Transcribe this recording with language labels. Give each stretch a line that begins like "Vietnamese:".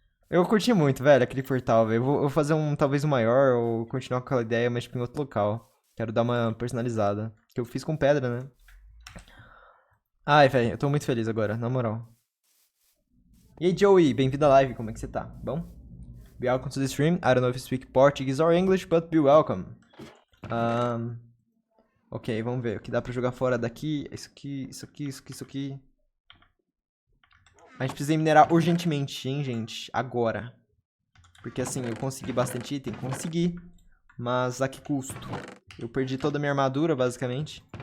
Portuguese: Eu curti muito, velho, aquele portal, velho. Eu vou fazer um, talvez um maior, ou continuar com aquela ideia, mas tipo, em outro local. Quero dar uma personalizada. Que eu fiz com pedra, né? Ai, velho, eu tô muito feliz agora, na moral. E aí, Joey, bem-vindo à live, como é que você tá?
English: Bom? Welcome to the stream. I don't know if you speak Portuguese or English, but be welcome.
Portuguese: Ok, vamos ver o que dá pra jogar fora daqui. Isso aqui, isso aqui, isso aqui, isso aqui. A gente precisa minerar urgentemente, hein, gente? Agora. Porque assim, eu consegui bastante item, consegui. Mas a que custo? Eu perdi toda a minha armadura, basicamente.